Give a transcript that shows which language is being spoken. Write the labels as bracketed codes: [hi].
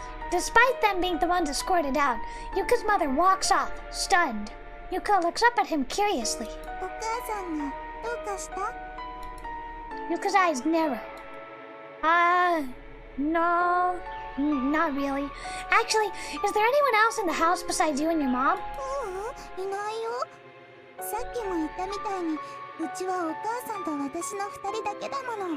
[en] Despite them being the ones escorted out, Yuka's mother walks off, stunned. Yuka looks up at him curiously. [ja] お母さんがどうかした？ [en] Yuka's eyes narrow. No, not really. Actually, is there anyone else in the house besides you and your mom? [ja] いないよ。さっきも言ったみたいに、うちはお母さんと私の二人だけだもの。